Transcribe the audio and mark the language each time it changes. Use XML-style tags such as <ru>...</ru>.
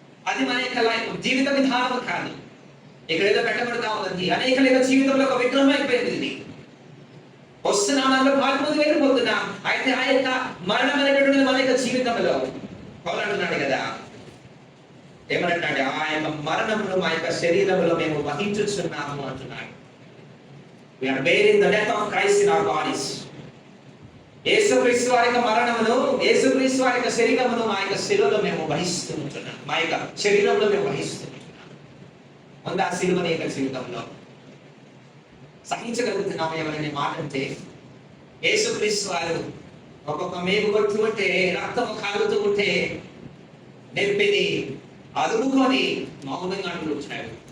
<te>అది మన యొక్క జీవిత విధానం కాదు. ఇక్కడ ఏదో పెట్టబడతా ఉంది, అనేక జీవితంలో ఒక విగ్రహం అయిపోయింది. ఇది వస్తున్నాం, అందులో పాల్పొంది వెళ్ళిపోతున్నాం. అయితే ఆ యొక్క మరణం అనేటువంటిది మన యొక్క జీవితంలో పోరాడుతున్నాడు కదా, ఏమంటున్నాడు? ఆ యొక్క మరణమును మా యొక్క శరీరంలో మేము వహించుచున్నాము అంటున్నాడు.</te> <en>We are bearing the death of Christ in our bodies.</en> <te>యేసుక్రీస్తు వారి యొక్క మరణమును, యేసుక్రీస్తు వారి యొక్క శరీరమును మా యొక్క శిలువలో మేము వహిస్తూ ఉంటున్నాం. మా యొక్క శరీరంలో మేము వహిస్తూ ఉంటున్నాం. ముందు ఆ శిలువని యొక్క జీవితంలో సహించగలుగుతున్నాము ఎవరైనా మాట అంటే, యేసుక్రీస్తు వారు ఒక్కొక్క మేకు కొడుతూ ఉంటే, రక్తము కాలుతూ ఉంటే నెప్పిని అదుపుకొని మౌనంగా వచ్చాడు.</te>